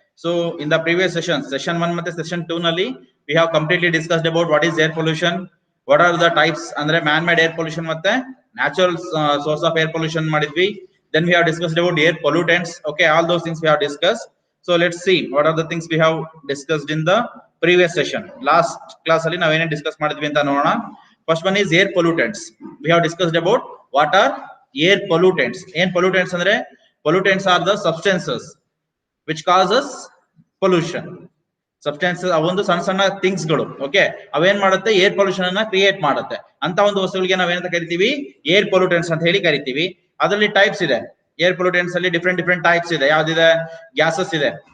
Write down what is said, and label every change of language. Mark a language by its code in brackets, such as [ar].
[en] So, in the previous session 1 and session 2 nalli, we have completely discussed about what is air pollution, what are the types andre man-made air pollution matte natural source of air pollution madidvi. Then we have discussed about air pollutants. Okay, all those things we have discussed. So let's see what are the things we have discussed in the previous session. Last class [kn] alli ನಾವು ಏನೇನು discuss ಮಾಡಿದ್ವಿ ಅಂತ ನೋಡೋಣ. [en] First one is air pollutants. We have discussed about what are air pollutants. Air pollutants andre pollutants are the substances which causes pollution. [kn] Substances ಅವೊಂದು ಸಣ್ಣ ಸಣ್ಣ things ಗಳು. Okay, ಅವೇನ್ ಮಾಡುತ್ತೆ, air pollution ಅನ್ನ ಕ್ರಿಯೇಟ್ ಮಾಡುತ್ತೆ. ಅಂತ ಒಂದು ವಸ್ತುಗಳಿಗೆ ನಾವೇನಂತ ಕರಿತೀವಿ, ಏರ್ ಪೊಲ್ಯೂಟೆಂಟ್ಸ್ ಅಂತ ಹೇಳಿ ಕರಿತೀವಿ. ಅದರಲ್ಲಿ ಟೈಪ್ಸ್ ಇದೆ. ಏರ್ ಪೊಲ್ಯೂಟೆಂಟ್ಸ್ ಅಲ್ಲಿ ಡಿಫ್ರೆಂಟ್ ಟೈಪ್ಸ್ ಇದೆ. ಯಾವ್ದಿದೆ, ಗ್ಯಾಸಸ್ ಇದೆ.